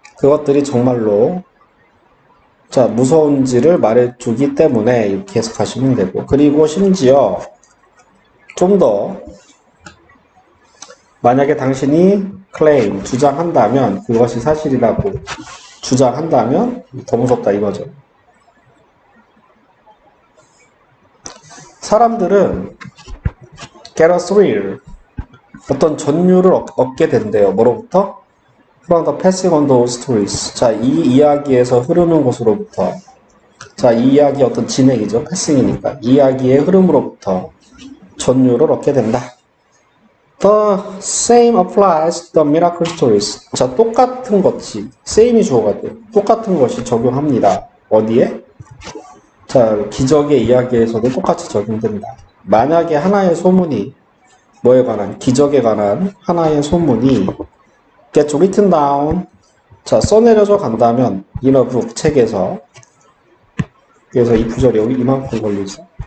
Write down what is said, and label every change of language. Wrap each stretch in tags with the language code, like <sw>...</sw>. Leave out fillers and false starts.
<ko>그것들이 정말로 자, 무서운지를 말해주기 때문에 이렇게 해석하시면 되고, 그리고 심지어 좀 더 만약에 당신이 claim, 주장한다면, 그것이 사실이라고 주장한다면 더 무섭다 이거죠. 사람들은</ko> <en>get a thrill,</en> <ko>어떤 전율을 얻게 된대요. 뭐로부터?</ko> <en>from the passing on those stories.</en> <ko>자, 이 이야기에서 흐르는 것으로부터. 자, 이 이야기 어떤 진행이죠. 패싱이니까. 이야기의 흐름으로부터 전율을 얻게 된다.</ko> <en>The same applies to the miracle stories.</en> <ko>자, 똑같은 것이, same이 주어가 돼요. 똑같은 것이 적용합니다. 어디에? 자, 기적의 이야기에서도 똑같이 적용된다. 만약에 하나의 소문이, 뭐에 관한, 기적에 관한 하나의 소문이</ko> <en>get written down,</en> <ko>자, 써내려져 간다면,</ko> <en>in a book,</en> <ko>책에서, 그래서 이 구절이 여기 이만큼 걸리죠.</ko>